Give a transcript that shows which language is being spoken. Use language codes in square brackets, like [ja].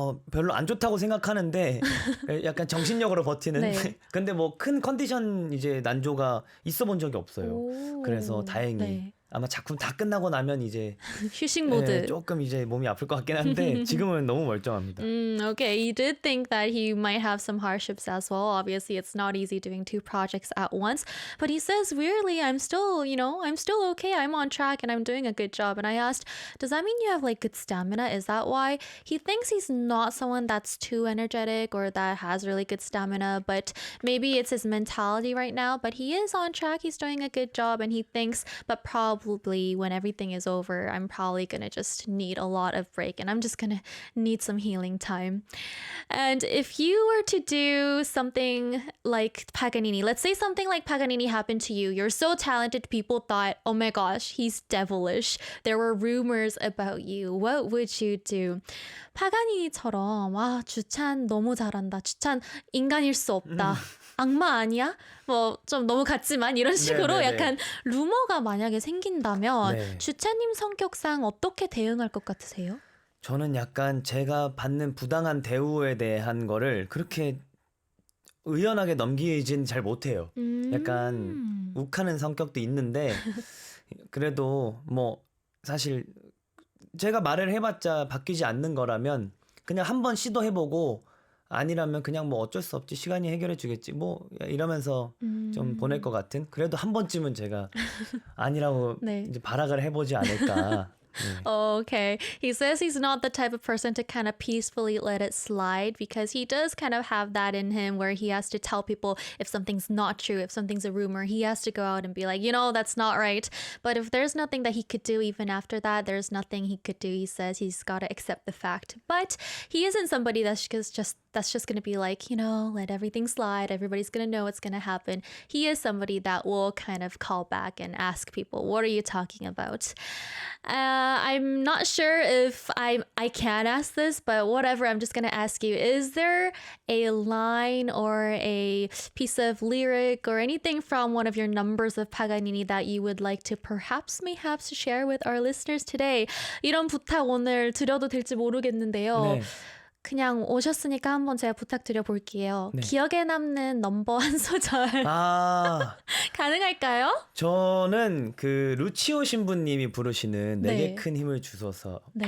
[ko] 별로 안 좋다고 생각하는데 약간 정신력으로 버티는. 네. 근데 뭐 큰 컨디션 이제 난조가 있어 본 적이 없어요. 오. 그래서 다행히 네. 아마 작품 다 끝나고 나면 이제 휴식 예, 모드. 조금 이제 몸이 아플 것 같긴 한데 지금은 너무 멀쩡합니다. [en] Okay, you did think that he might have some hardships as well. Obviously, it's not easy doing two projects at once. But he says, weirdly, I'm still, I'm still okay. I'm on track and I'm doing a good job. And I asked, does that mean you have like good stamina? Is that why? He thinks he's not someone that's too energetic or that has really good stamina, but maybe it's his mentality right now. But he is on track. He's doing a good job. And he thinks, but probably when everything is over, I'm probably going to just need a lot of break and I'm just going to need some healing time. And if you were to do something like Paganini, let's say something like Paganini happened to you, you're so talented, people thought, oh my gosh, he's devilish. There were rumors about you. What would you do? [ko] 파가니니처럼 와 주찬 너무 잘한다. 주찬 인간일 수 없다. 악마 아니야? 뭐 좀 너무 같지만 이런 식으로 네네네. 약간 루머가 만약에 생긴다면 네. 주찬님 성격상 어떻게 대응할 것 같으세요? 저는 약간 제가 받는 부당한 대우에 대한 거를 그렇게 의연하게 넘기진 잘 못해요. 약간 욱하는 성격도 있는데 그래도 뭐 사실 제가 말을 해봤자 바뀌지 않는 거라면 그냥 한번 시도해보고 아니라면 그냥 뭐 어쩔 수 없지 시간이 해결해 주겠지 뭐 이러면서 좀 보낼 것 같은 그래도 한 번쯤은 제가 아니라고 네. 이제 발악을 해보지 않을까. 네. [en] Oh, okay. He says he's not the type of person to kind of peacefully let it slide because he does kind of have that in him where he has to tell people if something's not true, if something's a rumor, he has to go out and be like, that's not right. But if there's nothing that he could do even after that, there's nothing he could do. He says he's got to accept the fact. But he isn't somebody that's just going to be like, let everything slide. Everybody's going to know what's going to happen. He is somebody that will kind of call back and ask people, what are you talking about? I'm not sure if I can ask this, but whatever, I'm just going to ask you. Is there a line or a piece of lyric or anything from one of your numbers of Paganini that you would like to mayhaps share with our listeners today? [ko] 이런 부탁 오늘 드려도 될지 모르겠는데요. 네. 그냥 오셨으니까 한번 제가 부탁드려 볼게요. 네. 기억에 남는 넘버 한 소절 아, 가능할까요? 저는 그 루치오 신부님이 부르시는 네. 내게 큰 힘을 주소서라는